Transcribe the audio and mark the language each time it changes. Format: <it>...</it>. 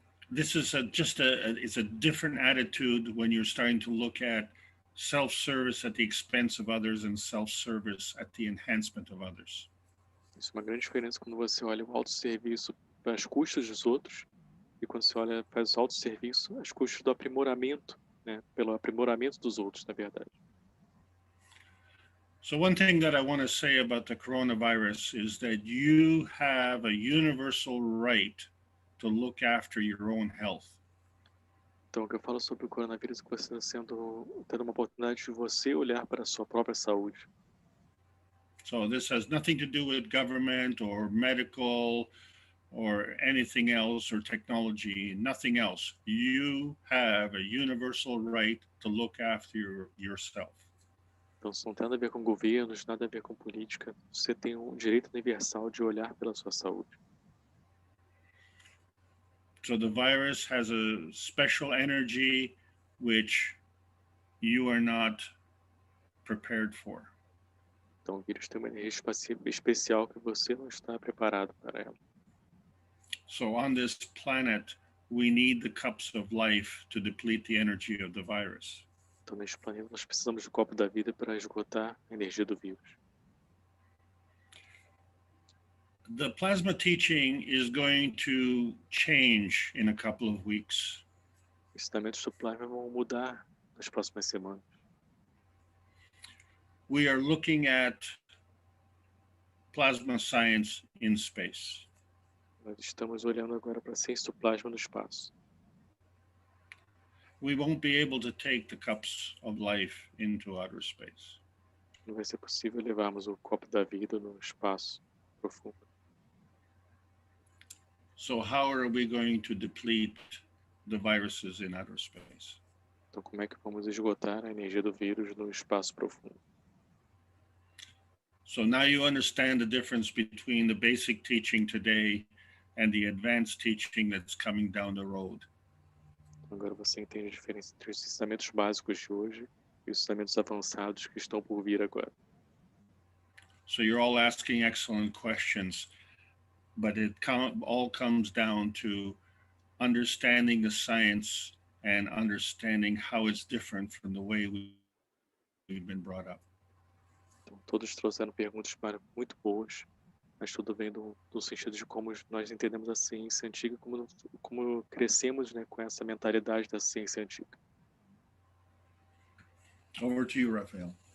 <en>This is it's a different attitude when you're starting to look at self-service at the expense of others and self-service at the enhancement of others.</en> <pt>Isso é uma grande diferença quando você olha o autosserviço para as custas dos outros e quando você olha faz o autosserviço às custas do aprimoramento, né? Pelo aprimoramento dos outros, na verdade.</pt> <en>So one thing that I want to say about the coronavirus is that you have a universal right to look after your own health.</en> <pt>Então, o que eu falo sobre o coronavírus é que você está tendo uma oportunidade de você olhar para a sua própria saúde.</pt> <en>So this has nothing to do with government or medical or anything else or technology, nothing else. You have a universal right to look after yourself.</en> <pt>Então, isso não tem nada a ver com governos, nada a ver com política. Você tem um direito universal de olhar pela sua saúde.</pt> <en>So the virus has a special energy which you are not prepared for.</en> <pt>Então, o vírus tem uma energia especial que você não está preparado para ela.</pt> <en>So on this planet, we need the cups of life to deplete the energy of the virus.</en> <pt>Então, neste planeta, nós precisamos do copo da vida para esgotar a energia do vírus.</pt> <en>The plasma teaching is going to change in a couple of weeks.</en> <pt>Os ensinamentos do plasma vão mudar nas próximas semanas.</pt> <en>We are looking at plasma science in space.</en> <pt>Nós estamos olhando agora para a ciência do plasma no espaço.</pt> <en>We won't be able to take the cups of life into outer space.</en> <pt>Não vai ser possível levarmos o copo da vida no espaço profundo.</pt> <en>So how are we going to deplete the viruses in outer space?</en> <pt>Então, como é que vamos esgotar a energia do vírus no espaço profundo?</pt> <en>So now you understand the difference between the basic teaching today and the advanced teaching that's coming down the road.</en> <pt>Agora você entende a diferença entre os ensinamentos básicos de hoje e os ensinamentos avançados que estão por vir agora.</pt> <en>So you're all asking excellent questions, but it all comes down to understanding the science and understanding how it's different from the way we've been brought up.</en> <pt>Então, todos trouxeram perguntas muito boas, mas tudo vem do sentido de como nós entendemos a ciência antiga, como crescemos, né, com essa mentalidade da ciência antiga.</pt> <en>Over to you, Rafael.</en>